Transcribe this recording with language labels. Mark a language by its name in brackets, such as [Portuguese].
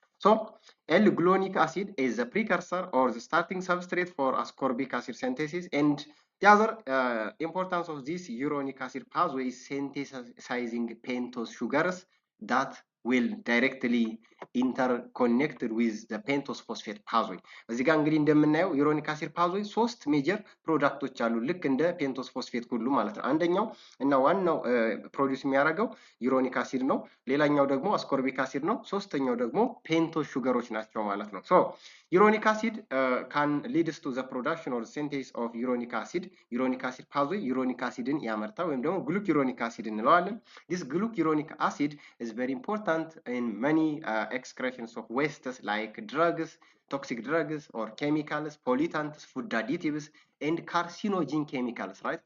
[English] So L-glonic acid is the precursor or the starting substrate for ascorbic acid synthesis, and the other importance of this uronic acid pathway is synthesizing pentose sugars that will directly interconnected with the pentose phosphate pathway. [Amharic] እዚህ ጋር እንግዲህ እንደምናየው ዩሮኒክ አሲድ ፓዝዌይ ሶስት ሜጀር ፕሮዳክቶች አሉ፣ ልክ እንደ ፔንቶስ ፎስፌት ሁሉ ማለት ነው። አንደኛው እና ዋናው ፕሮዲዩስ የሚያደርገው ዩሮኒክ አሲድ ነው። ሌላኛው ደግሞ አስኮርቢክ አሲድ ነው። ሶስተኛው ደግሞ ፔንቶስ ሹገሮች ናቸው ማለት ነው። ሶ ዩሮኒክ አሲድ [English] can leads to the production or synthesis of uronic acid. [Amharic] ዩሮኒክ አሲድ ፓዝዌይ ዩሮኒክ አሲድን ያመርታል ወይም ደግሞ ግሉኪሮኒክ አሲድ እንለዋለን። [English] this glucuronic acid is very important in many excretions of wastes like drugs, toxic drugs or chemicals, pollutants, food additives, and carcinogen chemicals, right?